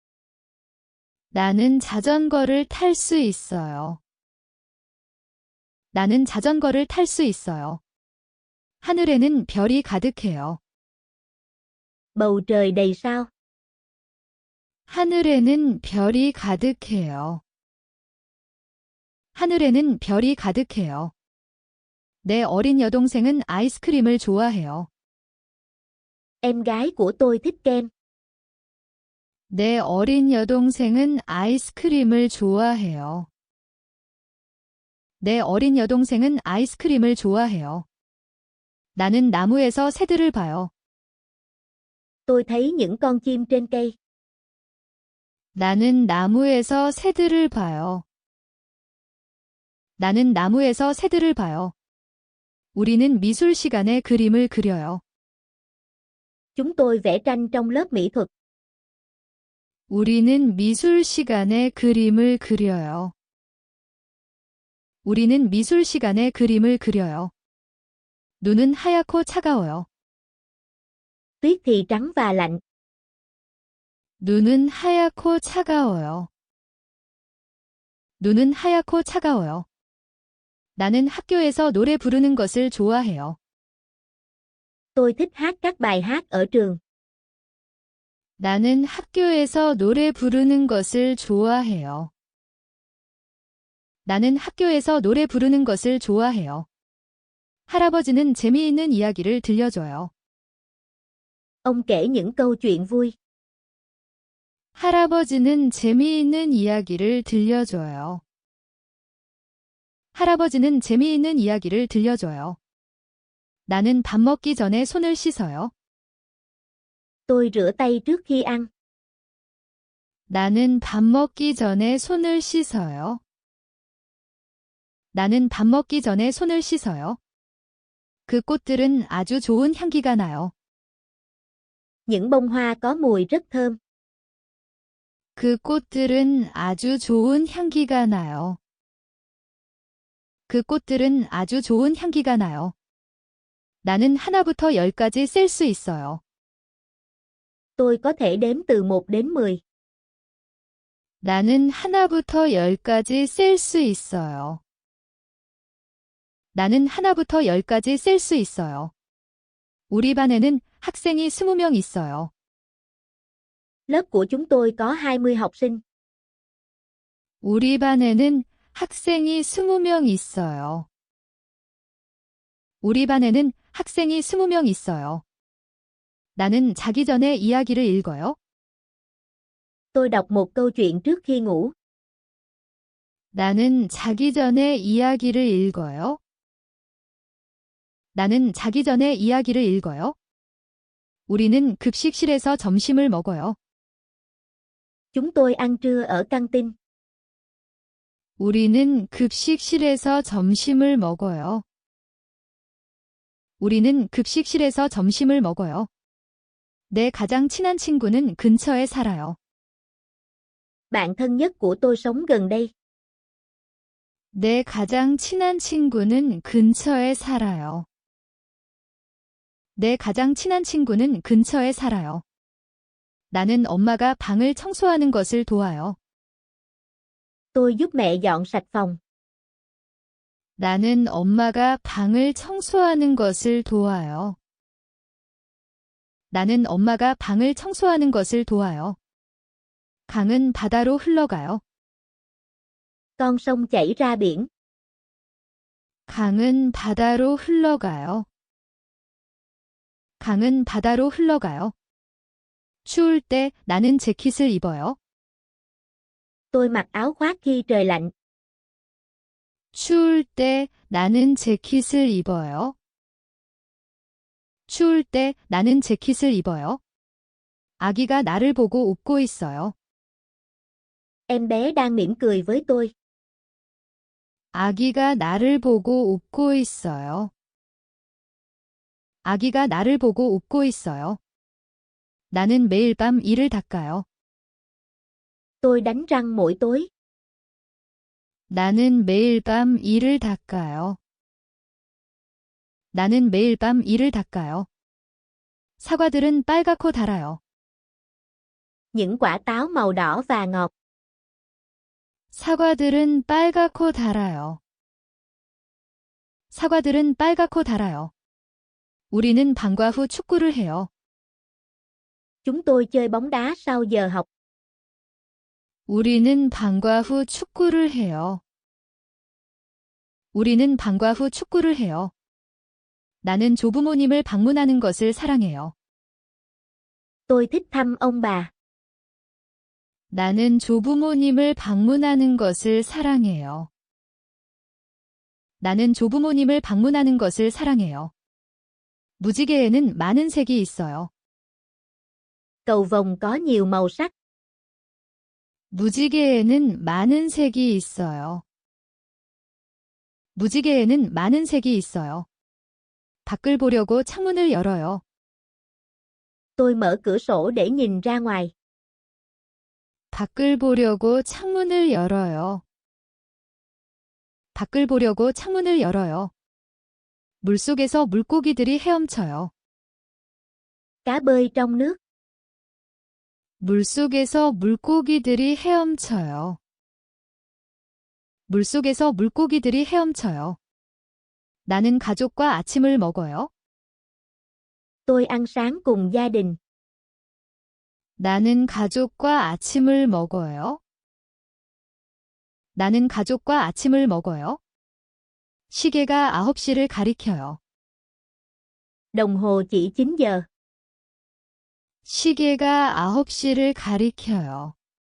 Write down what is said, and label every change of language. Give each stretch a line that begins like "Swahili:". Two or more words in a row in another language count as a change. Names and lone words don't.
Korean: 나는 자전거를 탈 수 있어요. 나는 자전거를 탈 수 있어요. 하늘에는 별이 가득해요.
Vietnamese: Bầu trời đầy sao.
Korean: 하늘에는 별이 가득해요. 하늘에는 별이 가득해요. 내 어린 여동생은 아이스크림을 좋아해요.
Vietnamese: Em gái của tôi thích kem.
Korean: 내 어린 여동생은 아이스크림을 좋아해요. 내 어린 여동생은 아이스크림을 좋아해요. 나는 나무에서 새들을 봐요.
Vietnamese: Tôi thấy những con chim trên cây.
Korean: 나는 나무에서 새들을 봐요. 나는 나무에서 새들을 봐요. 우리는 미술 시간에 그림을 그려요.
Vietnamese: Chúng tôi vẽ tranh trong lớp mỹ thuật.
Korean: 우리는 미술 시간에 그림을 그려요. 우리는 미술 시간에 그림을 그려요. 눈은 하얗고 차가워요.
Vietnamese: Tuyết thì trắng và lạnh.
Korean: 눈은 하얗고 차가워요. 눈은 하얗고 차가워요. 나는 학교에서 노래 부르는 것을 좋아해요.
Vietnamese: Tôi thích hát các bài hát ở trường.
Korean: 나는 학교에서 노래 부르는 것을 좋아해요. 나는 학교에서 노래 부르는 것을 좋아해요. 할아버지는 재미있는 이야기를 들려줘요.
Vietnamese: Ông kể những câu chuyện vui.
Korean: 할아버지는 재미있는 이야기를 들려줘요. 할아버지는 재미있는 이야기를 들려줘요. 나는 밥 먹기 전에 손을 씻어요.
Vietnamese: Tôi rửa tay trước khi ăn.
Korean: 나는 밥 먹기 전에 손을 씻어요. 나는 밥 먹기 전에 손을 씻어요. 그 꽃들은 아주 좋은 향기가 나요.
Vietnamese: Những bông hoa có mùi rất thơm.
Korean: 그 꽃들은 아주 좋은 향기가 나요. 그 꽃들은 아주 좋은 향기가 나요. 나는 하나부터 열까지 셀 수 있어요.
Vietnamese: Tôi có thể đếm từ 1 đến 10.
Korean: 나는 하나부터 열까지 셀 수 있어요. 나는 하나부터 열까지 셀 수 있어요. 우리 반에는 학생이 20명 있어요.
Vietnamese: Lớp của chúng tôi có 20 học sinh.
Korean: 우리 반에는 학생이 20명 있어요. 우리 반에는 학생이 20명 있어요. 나는 자기 전에 이야기를 읽어요.
Vietnamese: Tôi đọc một câu chuyện trước khi ngủ.
Korean: 나는 자기 전에 이야기를 읽어요. 나는 자기 전에 이야기를 읽어요. 우리는 급식실에서 점심을 먹어요.
Vietnamese: Chúng tôi ăn trưa ở căng tin.
Korean: 우리는 급식실에서 점심을 먹어요. 우리는 급식실에서 점심을 먹어요. 내 가장 친한 친구는 근처에 살아요.
Vietnamese: Bạn thân nhất của tôi sống gần đây.
Korean: 내 가장 친한 친구는 근처에 살아요. 내 가장 친한 친구는 근처에 살아요. 나는 엄마가 방을 청소하는 것을 도와요.
Vietnamese: Tôi giúp mẹ dọn sạch phòng.
Korean: 나는 엄마가 방을 청소하는 것을 도와요. 나는 엄마가 방을 청소하는 것을 도와요. 강은 바다로 흘러가요.
Vietnamese: Con sông chảy ra biển.
Korean: 강은 바다로 흘러가요. 강은 바다로 흘러가요. 추울 때 나는 재킷을 입어요.
Vietnamese: Tôi mặc áo khoác khi trời lạnh.
Korean: 추울 때 나는 재킷을 입어요. 추울 때 나는 재킷을 입어요. 아기가 나를 보고 웃고 있어요.
Vietnamese: Em bé đang mỉm cười với tôi.
Korean: 아기가 나를 보고 웃고 있어요. 아기가 나를 보고 웃고 있어요. 나는 매일 밤 이를 닦아요.
Vietnamese: Tôi đánh răng mỗi tối.
Korean: 나는 매일 밤 이를 닦아요. 나는 매일 밤 이를 닦아요. 사과들은 빨갛고 달아요.
Vietnamese: Những quả táo màu đỏ và ngọt.
Korean: 사과들은 빨갛고 달아요. 사과들은 빨갛고 달아요. 우리는 방과 후 축구를 해요.
Vietnamese: Chúng tôi chơi bóng đá sau giờ học.
Korean: 우리는 방과 후 축구를 해요. 우리는 방과 후 축구를 해요. 나는 조부모님을 방문하는 것을 사랑해요.
Vietnamese: Tôi thích thăm ông bà.
Korean: 나는 조부모님을 방문하는 것을 사랑해요. 나는 조부모님을 방문하는 것을 사랑해요. 무지개에는 많은 색이 있어요.
Vietnamese: Cầu vồng có nhiều màu sắc.
Korean: 무지개에는 많은 색이 있어요. 무지개에는 많은 색이 있어요. 밖을 보려고 창문을 열어요.
Vietnamese: Tôi mở cửa sổ để nhìn ra ngoài.
Korean: 밖을 보려고 창문을 열어요. 밖을 보려고 창문을 열어요. 물속에서 물고기들이 헤엄쳐요.
Vietnamese: Cá bơi trong nước.
Korean: 물속에서 물고기들이 헤엄쳐요. 물속에서 물고기들이 헤엄쳐요. 나는 가족과 아침을 먹어요.
Vietnamese: Tôi ăn sáng cùng gia đình.
Korean: 나는 가족과 아침을 먹어요. 나는 가족과 아침을 먹어요. 시계가 9시를 가리켜요.
Vietnamese: Đồng hồ chỉ 9 giờ.
Korean: 시계가 9시를 가리켜요.